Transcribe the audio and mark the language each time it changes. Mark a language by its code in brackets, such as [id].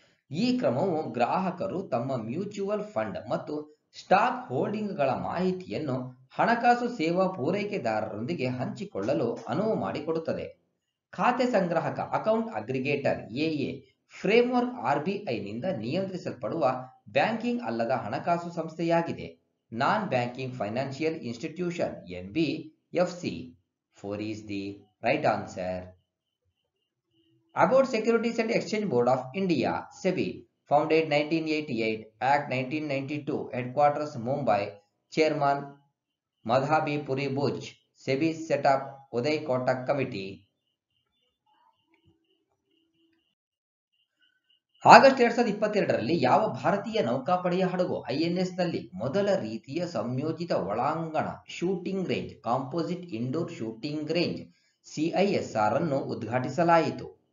[kn] ಈ ಕ್ರಮವು ಗ್ರಾಹಕರು ತಮ್ಮ ಮ್ಯೂಚುವಲ್ ಫಂಡ್ ಮತ್ತು ಸ್ಟಾಕ್ ಹೋಲ್ಡಿಂಗ್ಗಳ ಮಾಹಿತಿಯನ್ನು ಹಣಕಾಸು ಸೇವಾ ಪೂರೈಕೆದಾರರೊಂದಿಗೆ ಹಂಚಿಕೊಳ್ಳಲು ಅನುವು ಮಾಡಿಕೊಡುತ್ತದೆ. ಖಾತೆ ಸಂಗ್ರಾಹಕ ಅಕೌಂಟ್ ಅಗ್ರಿಗೇಟರ್ AA ಫ್ರೇಮ್ವರ್ಕ್ RBIನಿಂದ ನಿಯಂತ್ರಿಸಲ್ಪಡುವ ಬ್ಯಾಂಕಿಂಗ್ ಅಲ್ಲದ ಹಣಕಾಸು ಸಂಸ್ಥೆಯಾಗಿದೆ. ನಾನ್ banking financial institution NBFC. [en] 4 is the right answer. About Securities and Exchange Board of India, SEBI, founded 1988, Act 1992, headquarters Mumbai, Chairman Madhabi Puri Buj, SEBI set up Uday Kotak Committee. [kn] August 2022ರಲ್ಲಿ ಯಾವ ಭಾರತೀಯ ನೌಕಾಪಡೆಯ ಹಡಗು INSನಲ್ಲಿ ಮೊದಲ ರೀತಿಯ ಸಂಯೋಜಿತ ಒಳಾಂಗಣ shooting range composite indoor shooting range CISR ಅನ್ನು ಉದ್ಘಾಟಿಸಲಾಯಿತು?